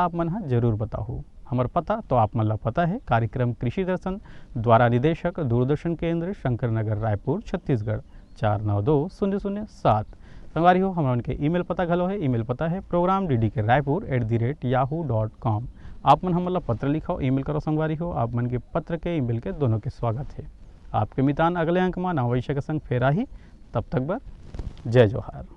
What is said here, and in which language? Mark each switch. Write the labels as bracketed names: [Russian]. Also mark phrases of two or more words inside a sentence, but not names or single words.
[Chhattisgarhi] आप मन जरूर बताओ हमार पता तो आप मन ला पता है कार्यक्रम कृषि दर्शन द्वारा निदेशक दूरदर्शन केंद्र शंकर नगर रायपुर छत्तीसगढ़ 492007 संगवारी हो हमारा उनके ईमेल पता घलो है ईमेल पता है program.ddk@yahoo.com आप मन हमला पत्र लिखाओ ईमेल करो संगवारी हो आप मन के पत्र के ईमेल के दोनों के स्वागत है आपके मितान अगले अंक में नवैश्य के संग फेरा ही तब तक बर जय जोहार।